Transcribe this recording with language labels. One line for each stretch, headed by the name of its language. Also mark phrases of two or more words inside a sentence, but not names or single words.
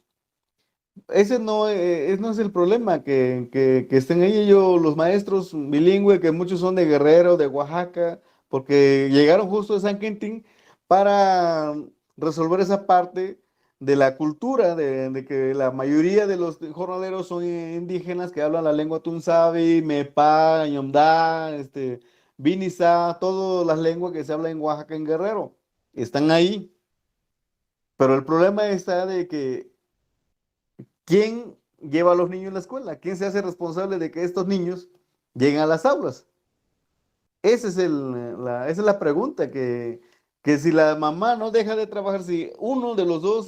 Spanish: Ese no es el problema, que estén ahí ellos, los maestros bilingües, que muchos son de Guerrero, de Oaxaca, porque llegaron justo de San Quintín para resolver esa parte de la cultura, de que la mayoría de los jornaleros son indígenas que hablan la lengua tunzavi, mepa, ñomdá, binizá, todas las lenguas que se hablan en Oaxaca, en Guerrero, están ahí. Pero el problema está de que ¿quién lleva a los niños a la escuela? ¿Quién se hace responsable de que estos niños lleguen a las aulas? Esa es la pregunta, que si la mamá no deja de trabajar, si uno de los dos,